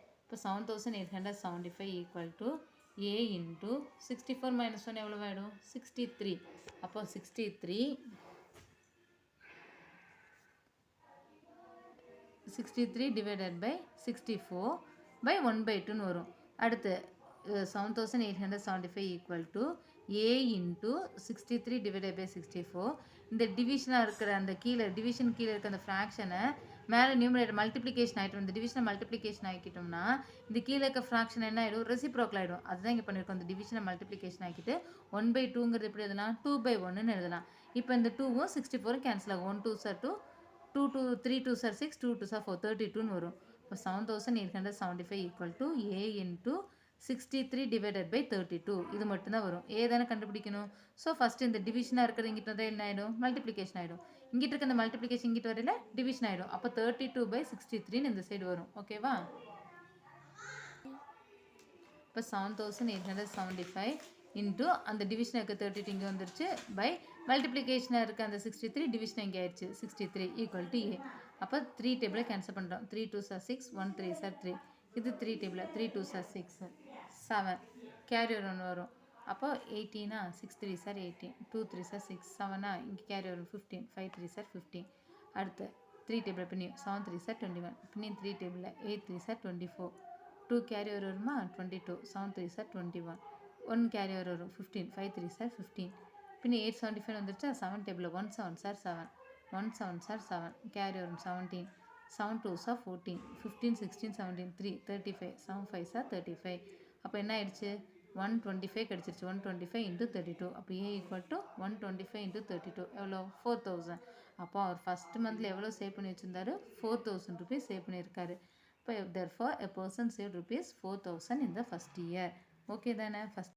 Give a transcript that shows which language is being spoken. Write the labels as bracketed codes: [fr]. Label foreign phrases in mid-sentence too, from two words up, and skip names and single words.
[en] இப்போ 7,875 equal to a into 64 minus 1 [ta] எவ்வளோ ஆகிடும்? [en] 63. அப்போ 63 63 divided by 64 by 1/2 வரும். அடுத்து 7875 equal to a into 63 divided by 64. [ta] இந்த டிவிஷனாக இருக்கிற அந்த டிவிஷன் கீழே இருக்க அந்த ஃப்ராக்ஷனை மேலே [en] numerator multiplication [ta] ஆகிட்டோம். இந்த டிவிஷனை மல்டிப்ளிகேஷன் ஆக்கிட்டோம்னா இந்த கீழே இருக்க ஃப்ராக்ஷன் என்ன ஆகிடும், ரெசிப்ரோக்கல் ஆகிடும். அதுதான் இங்கே பண்ணியிருக்கோம். இந்த டிவிஷனை மல்டிப்ளிகேஷன் ஆக்கிட்டு 1/2ங்கிறது எப்படி எழுதலாம், 2/1ன்னு எழுதலாம். இப்போ இந்த 2வும் 64 கேன்சல் ஆகும். [en] 1 2s are 2, 2 2 3 2s are 6, 2 2s are 4, [ta] 32ன்னு வரும். [en] இப்போ 7875 equal to a into 63 divided by 32. [ta] இது மட்டும்தான் வரும். ஏ தானே கண்டுபிடிக்கணும். [en] so first [ta] இந்த டிவிஷனாக இருக்கிறது இங்கிட்ட தான் என்ன ஆகிடும், மல்டிப்ளிகேஷன் ஆகிடும். இங்கிட்ட இருக்க இந்த மல்டிப்ளிகேஷன் இங்கிட்ட வரையில டிவிஷன் ஆகிடும். அப்போ 32/63ன்னு இந்த சைடு வரும். ஓகேவா? இப்போ 7875 இன்ட்டு அந்த டிவிஷனாக இருக்க 32 இங்கே வந்துருச்சு, பை மல்டிப்ளிகேஷனாக இருக்க அந்த 63 டிவிஷன் இங்கே ஆயிடுச்சு. 63 [en] equal to a. [ta] அப்போ 3 டேபிளை கேன்சல் பண்ணுறோம். [en] 3 2s are 6, 1 3s are 3. [ta] இது 3 டேபிள், 3 [en] 2s are [ta] 6, 7 கேரியர் ஒன்று வரும். [en] அப்போ 18 6 3s are 18, 2 3s are 6, 7 [ta] இங்கே கேரியர் வரும் [en] 15, 5 3s are 15. [ta] அடுத்து 3 டேபிள் பின்னியும் 7 [en] 3s are [ta] 21, பின்னியும் 3 டேபிளில் 8 [en] 3s are [ta] 24, 2 கேரியர் வருமா 22, 7 [en] 3s are [ta] 21, 1 கேரியர் வரும் 15, 5 [en] 3s are [ta] 15, பின்ன 875 வந்துருச்சா. [en] 7 டேபிளில் 1 7s are 7, 1 7s are 7, [ta] கேரியர் வரும் [en] 17, 7 2s are 14, 15 16 17 3 35, 7 5s are 35. [ta] அப்போ என்ன ஆயிடுச்சு, 125 கிடச்சிருச்சு. 125 into 32. [en] அப்போ a equal to 125 into 32 எவ்வளோ, 4000. [ta] அப்போ அவர் ஃபஸ்ட் மந்தில் எவ்வளோ சேவ் பண்ணி வச்சுருந்தாரு, 4000 rupees சேவ் பண்ணியிருக்காரு. [en] இப்போ therefore a person saved rupees 4000 in the first year. [ta] ஓகே தானே? ஃபஸ்ட்